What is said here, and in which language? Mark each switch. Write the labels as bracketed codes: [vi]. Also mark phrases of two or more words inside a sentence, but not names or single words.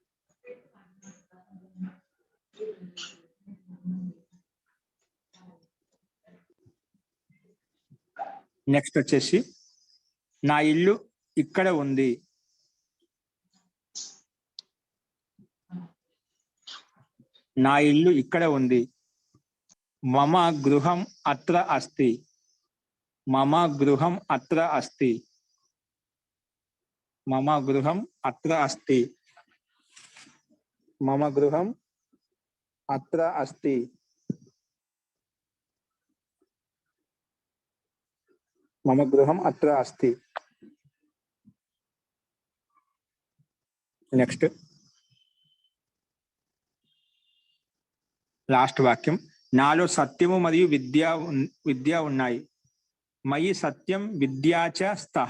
[te] నెక్స్ట్ వచ్చేసి నా ఇల్లు ఇక్కడ ఉంది. నా ఇల్లు ఇక్కడ ఉంది. [sa] మమ గృహం అత్ర అస్తి. మమ గృహం అత్ర అస్తి. మమ గృహం అత్ర అస్తి. మమ గృహం అత్ర అస్తి. మమ గృహం అత్ర అస్తి. [en] next last [te] వాక్యం. నాలో సత్యము మరియు విద్య ఉన్నాయి. [sa] మయి సత్యం విద్యాచ స్తః.